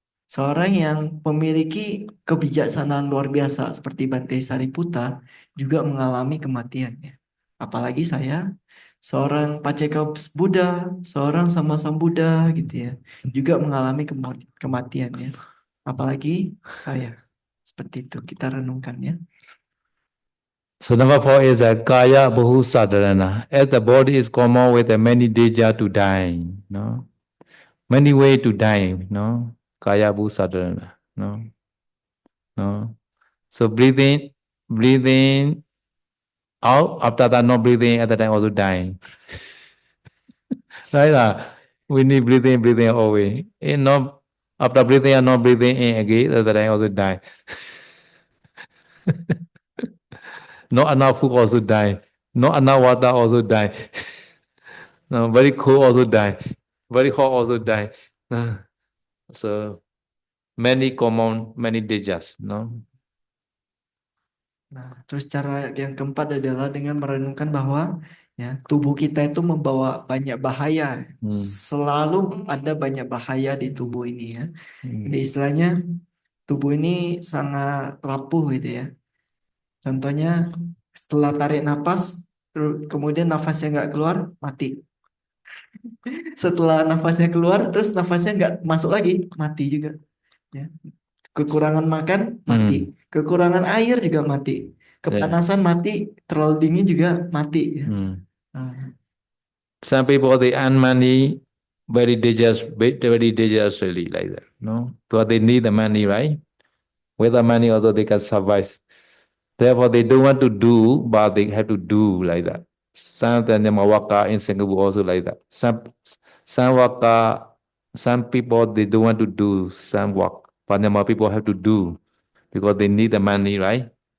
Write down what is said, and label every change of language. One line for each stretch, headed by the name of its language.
Indonesian: Seorang yang memiliki kebijaksanaan luar biasa seperti Bante Sariputta juga mengalami kematian ya. Apalagi saya, seorang Paceka Buddha, seorang Sammasambuddha gitu ya, juga mengalami kematian ya. Apalagi saya. Seperti itu kita renungkan ya.
English: So number 4 is a kaya bahu sadharana. As the body is common with the many danger to die, no, many way to die, no, kaya bahu sadharana, no, no. So breathing out. After that, not breathing at the time also dying. Right? We need breathing always. And not after breathing and not breathing in again, at the time also die. Not enough food also die. Not enough water also die. No, very cold also die. Very hot also die. So many common, many dangers. No.
Indonesian: Nah, terus cara yang keempat adalah dengan merenungkan bahwa ya tubuh kita itu membawa banyak bahaya. Selalu ada banyak bahaya di tubuh ini ya. Jadi istilahnya tubuh ini sangat rapuh gitu ya. Contohnya setelah tarik napas, kemudian nafasnya nggak keluar, mati. Setelah nafasnya keluar, terus nafasnya nggak masuk lagi, mati juga. Ya. Kekurangan makan, mati. Kekurangan air juga mati. Kepanasan mati, terlalu dingin juga mati.
English: Some people they earn money very dangerously like that. No, because they need the money, right? With the money, although they can survive. Therefore, they don't want to do, but they have to do like that. Some of them waka in Singapore also like that. Some waka, some people they don't want to do some work, but more people have to do because they need the money, right?